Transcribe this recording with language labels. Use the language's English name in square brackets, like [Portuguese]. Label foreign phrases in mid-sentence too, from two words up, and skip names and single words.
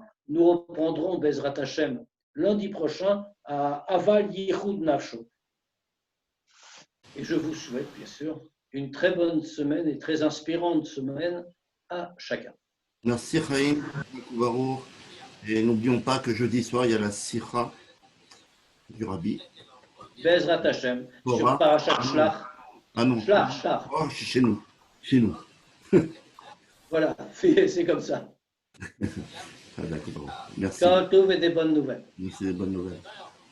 [French] Nous reprendrons [Hebrew] Bezrat Hashem [French] lundi prochain à Aval Yichud Nafsho. Et je vous souhaite, bien sûr, une très bonne semaine et très inspirante semaine à chacun. Merci Chaim, Baruch. Et n'oublions pas que jeudi soir, il y a la Sikha du Rabbi. [Hebrew] Bezrat Hashem, [French] sur Parashat Shlach. Ah non. Shlach. Oh, chez nous. Voilà, c'est comme ça. Ah, d'accord. Merci. Quand on trouve des bonnes nouvelles. Merci des bonnes nouvelles.